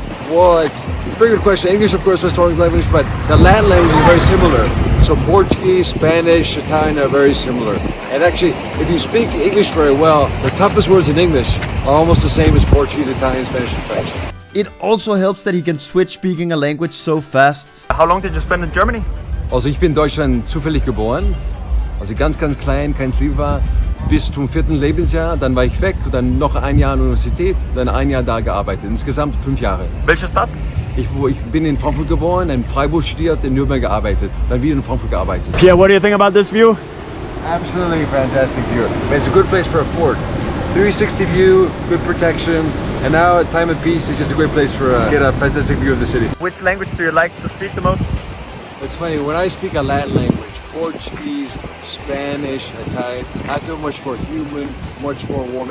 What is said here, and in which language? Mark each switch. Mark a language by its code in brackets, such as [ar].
[en] Well, it's a very good question. English, of course, is my strongest language, but the Latin language is very similar. So Portuguese, Spanish, Italian are very similar. And actually, if you speak English very well, the toughest words in English are almost the same as Portuguese, Italian, Spanish, and French. It also helps that he can switch speaking a language so fast. How long did you spend in Germany? [de] Also ich bin in Deutschland zufällig geboren. Also ganz klein, kein Ziel war. Bis zum 4. Lebensjahr, dann war ich weg, dann noch ein Jahr an der Universität, dann ein Jahr da gearbeitet. Insgesamt 5 Jahre. Welche Stadt? Ich bin in Frankfurt geboren, in Freiburg studiert, in Nürnberg gearbeitet, dann wieder in Frankfurt gearbeitet. [en] Pierre, what do you think about this view? Absolutely fantastic view. It's a good place for a fort. 360 view, good protection, and now at time of peace, it's just a great place for get a fantastic view of the city. Which language do you like to speak the most? It's funny, when I speak a Latin language, Portuguese, Spanish, Italian, I feel much more human, much more warm.